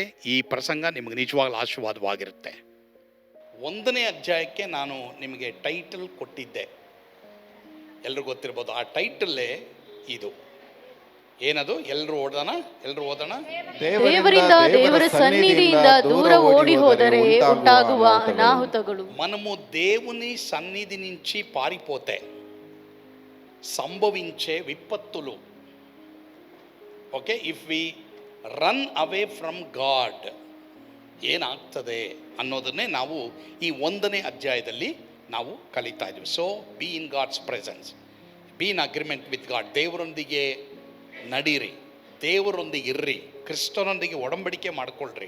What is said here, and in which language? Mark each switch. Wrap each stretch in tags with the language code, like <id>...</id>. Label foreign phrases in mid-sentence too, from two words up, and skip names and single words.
<kn>ಈ ಪ್ರಸಂಗ ನಿಮಗೆ ನಿಜವಾಗ್ಲೂ ಆಶೀರ್ವಾದವಾಗಿರುತ್ತೆ. 1ನೇ ಅಧ್ಯಾಯಕ್ಕೆ ನಾನು ನಿಮಗೆ ಟೈಟಲ್ ಕೊಟ್ಟಿದ್ದೆ, ಎಲ್ರಿಗೂ ಗೊತ್ತಿರ್ಬೋದು. ಆ ಟೈಟಲ್ಲೇ ಇದು. ಏನದು? ಎಲ್ಲರೂ ಓದೋಣ. ದೇವರಿಂದ, ದೇವರ ಸನ್ನಿಧಿಯಿಂದ ದೂರ ಓಡಿ ಹೋದರೆ ಉಂಟಾಗುವ ಅನಾಹುತಗಳು.</kn> <te>మనము దేవుని సన్నిధి నుంచి పారిపోతే సంభవించే విపత్తులు.</te> <kn>ಓಕೆ,</kn> <en>if we run away from God</en> <kn>ಏನಾಗ್ತದೆ ಅನ್ನೋದನ್ನೇ ನಾವು ಈ 1ನೇ ಅಧ್ಯಾಯದಲ್ಲಿ ನಾವು ಕಲಿತಾ ಇದ್ದೀವಿ.</kn> <en>So be in God's presence, be in agreement with God.</en> <kn>ದೇವರೊಂದಿಗೆ ನಡೀರಿ, ದೇವರೊಂದಿಗೆ ಇರ್ರಿ, ಕ್ರಿಸ್ತನೊಂದಿಗೆ ಒಡಂಬಡಿಕೆ ಮಾಡಿಕೊಳ್ಳ್ರಿ.</kn>